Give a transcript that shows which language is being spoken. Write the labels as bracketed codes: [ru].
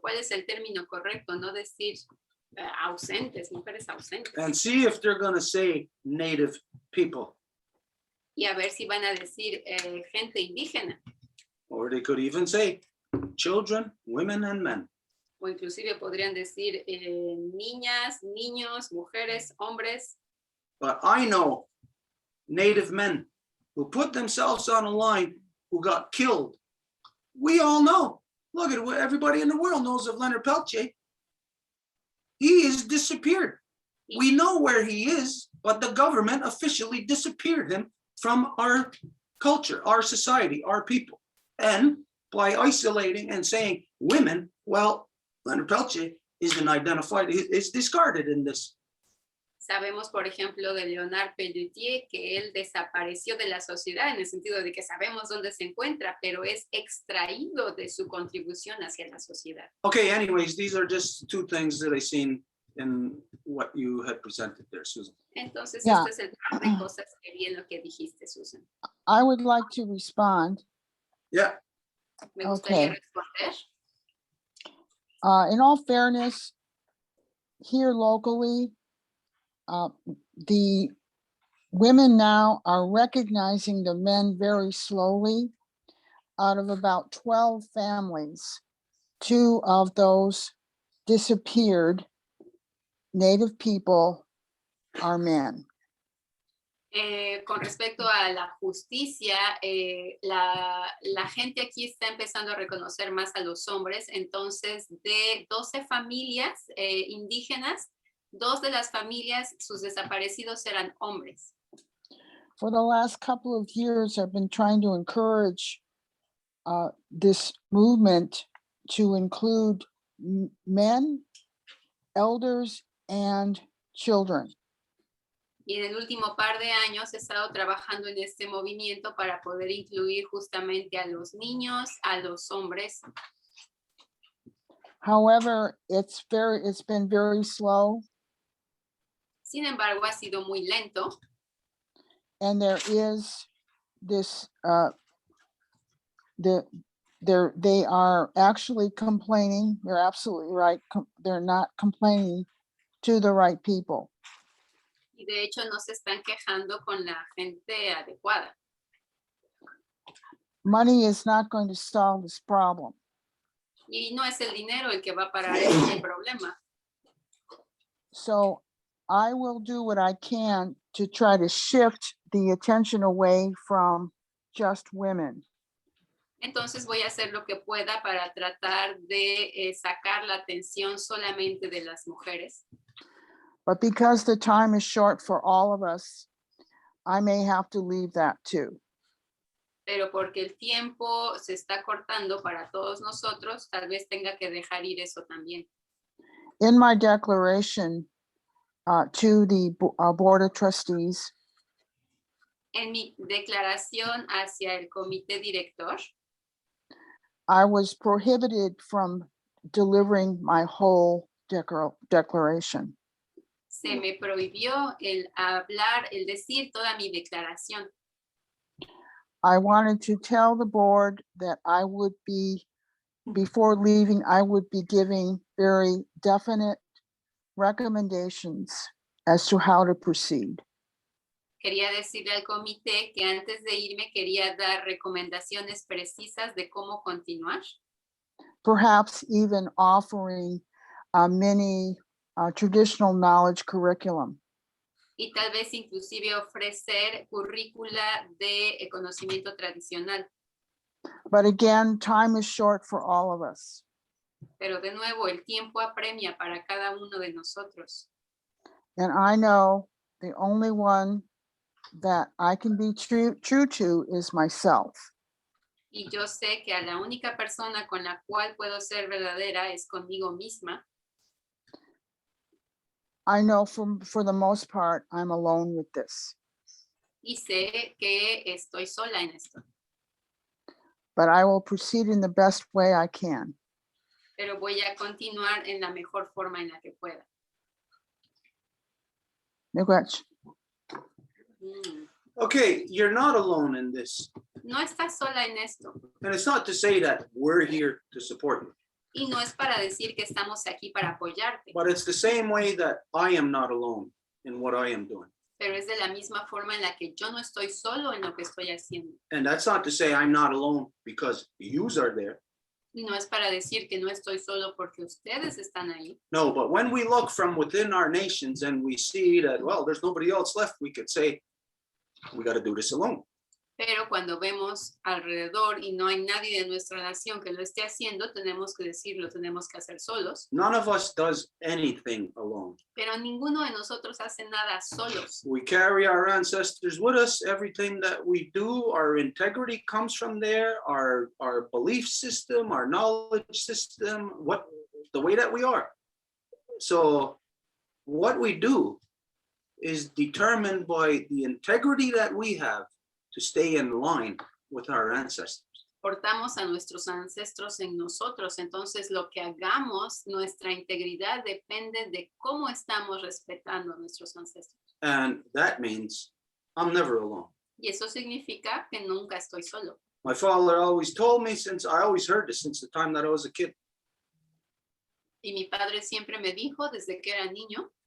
[es] ¿Cuál es el término correcto? No decir ausentes, mujeres ausentes. [en] And see if they're gonna say native people. [es] Y a ver si van a decir gente indígena. [en] Or they could even say children, women, and men. [es] O inclusive podrían decir niñas, niños, mujeres, hombres. [en] But I know native men who put themselves on a line who got killed. We all know. Look at what everybody in the world knows of Leonard Peltier. He is disappeared. We know where he is, but the government officially disappeared him from our culture, our society, our people. And by isolating and saying women, well, Leonard Peltier isn't identified, is discarded in this. [es] Sabemos, por ejemplo, de Leonard Peltier que él desapareció de la sociedad en el sentido de que sabemos dónde se encuentra, pero es extraído de su contribución hacia la sociedad. [en] Okay, anyways, these are just two things that I seen in what you had presented there, Susan. [es] Entonces, [en] Yeah. [es] este es el par de cosas que vi en lo que dijiste, Susan. [en] I would like to respond. Yeah, [es] Me gustaría [en] Okay. [es] responder. [en] In all fairness, here locally, the women now are recognizing the men very slowly. Out of about 12 families, 2 of those disappeared Native people are men. [es] Con respecto a la justicia, la gente aquí está empezando a reconocer más a los hombres. Entonces, de 12 familias indígenas, 2 de las familias, sus desaparecidos eran hombres. [en] For the last couple of years, I've been trying to encourage this movement to include men, elders, and children. [es] Y en el último par de años he estado trabajando en este movimiento para poder incluir justamente a los niños, a los hombres. [en] However, it's been very slow. [es] Sin embargo, ha sido muy lento. [en] And there is this, they are actually complaining. You're absolutely right. They're not complaining to the right people. [es] Y de hecho no se están quejando con la gente adecuada. [en] Money is not going to solve this problem. [es] Y no es el dinero el que va a parar el problema. [en] So I will do what I can to try to shift the attention away from just women. [es] Entonces voy a hacer lo que pueda para tratar de sacar la atención solamente de las mujeres. [en] But because the time is short for all of us, I may have to leave that too. [es] Pero porque el tiempo se está cortando para todos nosotros, tal vez tenga que dejar ir eso también. [en] in my declaration to the Board of Trustees, [es] En mi declaración hacia el comité director, [en] I was prohibited from delivering my whole declaration. [es] se me prohibió el hablar, el decir toda mi declaración. [en] I wanted to tell the board that I would be, before leaving, I would be giving very definite recommendations as to how to proceed. [es] Quería decirle al comité que antes de irme quería dar recomendaciones precisas de cómo continuar. [en] Perhaps even offering a mini traditional knowledge curriculum. [es] Y tal vez inclusive ofrecer currícula de conocimiento tradicional. [en] But again, time is short for all of us. [es] Pero de nuevo, el tiempo apremia para cada uno de nosotros. [en] And I know the only one that I can be true to is myself. [es] Y yo sé que a la única persona con la cual puedo ser verdadera es conmigo misma. [en] I know for the most part, I'm alone with this. [es] Y sé que estoy sola en esto. [en] But I will proceed in the best way I can. [es] Pero voy a continuar en la mejor forma en la que pueda. [oj] Miigwech. [en] Okay, you're not alone in this. [es] No estás sola en esto. [en] And it's not to say that we're here to support you, [es] Y no es para decir que estamos aquí para apoyarte. [en] but it's the same way that I am not alone in what I am doing. [es] Pero es de la misma forma en la que yo no estoy solo en lo que estoy haciendo. [en] And that's not to say I'm not alone because yous are there. [es] Y no es para decir que no estoy solo porque ustedes están ahí. [en] No, but when we look from within our nations and we see that, well, there's nobody else left, we could say, we got to do this alone. [es] Pero cuando vemos alrededor y no hay nadie de nuestra nación que lo esté haciendo, tenemos que decirlo, tenemos que hacer solos. [en] None of us does anything alone. [es] Pero ninguno de nosotros hace nada solos. [en] We carry our ancestors with us. Everything that we do, our integrity comes from there, our belief system, our knowledge system, the way that we are. So what we do is determined by the integrity that we have to stay in line with our ancestors. [es] Portamos a nuestros ancestros en nosotros, entonces lo que hagamos, nuestra integridad depende de cómo estamos respetando a nuestros ancestros. [en] And that means I'm never alone. [es] Y eso significa que nunca estoy solo. [en] My father always told me, I always heard this since the time that I was a kid. [es] Y mi padre siempre me dijo desde que era niño,